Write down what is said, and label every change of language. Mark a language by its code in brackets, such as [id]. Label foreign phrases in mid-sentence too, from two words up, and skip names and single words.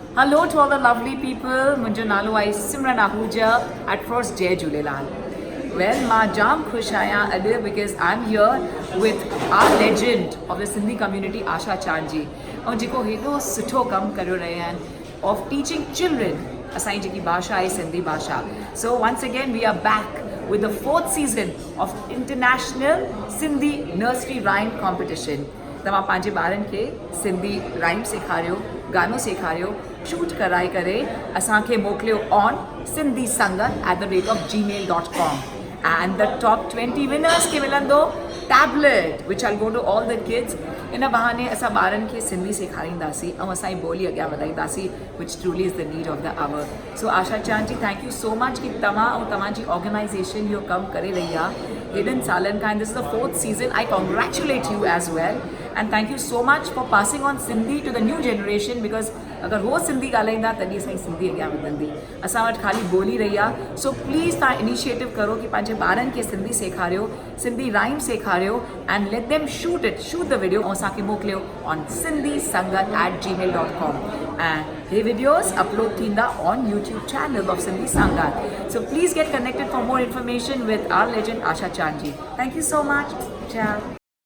[en] Hello to all the lovely people. [sd] मुंहिंजो नालो आहे सिमरन आहूजा. [en] At first, [sd] जय झूलेलाल. [en] Well, [sd] मां जाम ख़ुशि आहियां अॼु [en] because I'm here with our legend of the Sindhi community, Asha Chand ji. [sd] ऐं जेको हेॾो सुठो कमु करे रहिया आहिनि [en] of teaching children [sd] असांजी जेकी भाषा आहे सिंधी भाषा. [en] So once again we are back with the 4th season of International Sindhi Nursery Rhyme Competition. [sd] तव्हां पंहिंजे ॿारनि खे सिंधी राइम सेखारियो, गानो सेखारियो, शूट कराए करे असांखे मोकिलियो ऑन सिंधी संगत @gmail.com. [en] And the top 20 winners [sd] खे मिलंदो [en] tablet which I'll go to all the kids. [sd] इन बहाने असां ॿारनि खे सिंधी सेखारींदासीं ऐं असांजी ॿोली अॻियां वधाईंदासीं [en] which truly is the need of the hour. [sd] So आशा चांद जी, [en] thank you so much [sd] कि तव्हां ऐं तव्हांजी ऑर्गेनाइज़ेशन इहो कमु करे रही आहे हेॾनि सालनि खां. [en] and this is the 4th season. I congratulate you as well. And thank you so much for passing on Sindhi to the new generation because [sd] अगर वो सिंधी ॻाल्हाईंदा तॾहिं असांजी सिंधी अॻियां वधंदी. असां वटि ख़ाली ॿोली रही आहे. [en] so please [sd] तव्हां इनिशिएटिव करो कि पंहिंजे ॿारनि खे सिंधी सेखारियो, सिंधी राइम सेखारियो [en] and let them shoot the video [sd] ऐं असांखे मोकिलियो ऑन सिंधी संगत @gmail.com. ऐं हे [en] videos upload थींदा on YouTube channel of सिंधी संगत. so please get connected for more information with our legend Asha Chand ji. thank you so much. Ciao.